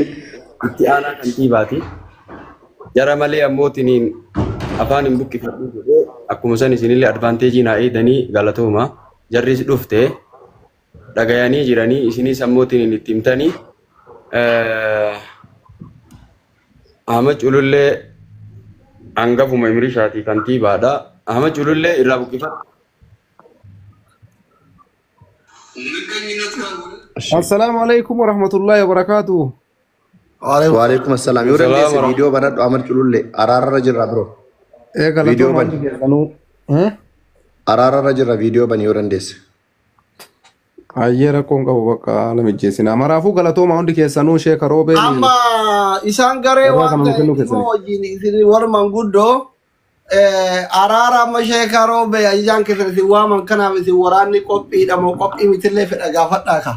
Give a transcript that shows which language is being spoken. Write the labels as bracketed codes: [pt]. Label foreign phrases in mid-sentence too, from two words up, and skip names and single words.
[om] itti aanaa kantiibaati. Jara malee ammootiin afaan hin buqqifadhu jedhee akkuma san isinillee advaanteejii naa eedanii galatooma. Jarris dhufte dhagayanii jiranii isinis ammootiin itti himtanii Ahmad Culullee hangafuma Imrishaati kantiibaadha. Ahmad Culullee irraa buqqifadhu. [ar] السلام عليكم ورحمة الله وبركاته. وعليكم السلام. [om] Yoo dandeesse viidiyoo banadhu Ahmad Culullee araararra jirra bro. Viidiyoo bani. Araararra jirra viidiyoo bani yoo dandeesse. Ayyee rakkoon qabu bakka haala mijjeessina. Maraafuu galatooma hundi keessanuu sheeka roobee. Amma isaan garee waan ta'eef wajjin isin warman guddoo araara amma sheeka roobee ajajaan keessan isin waaman kanaaf isin waraanni qophiidha moo qophii mitillee fedha gaafadhaa ka.